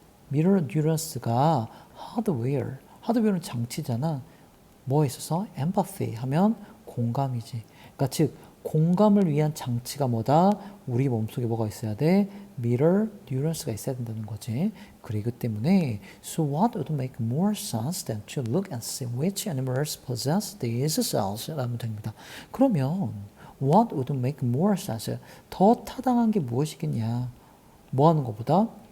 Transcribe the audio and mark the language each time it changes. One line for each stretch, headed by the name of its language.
Korean: mirror neurons가 하드웨어는 장치잖아. 뭐에 있어서? empathy 하면 공감이지. 그러니까 즉 공감을 위한 장치가 뭐다? 우리 몸속에 뭐가 있어야 돼? mirror neurons가 있어야 된다는 거지. 그리고 때문에
English: so what would make more sense than to look and see which animals possess these cells?
Korean: 라면 됩니다. 그러면
English: what would make more sense?
Korean: 더 타당한 게 무엇이겠냐? 뭐 하는 것보다?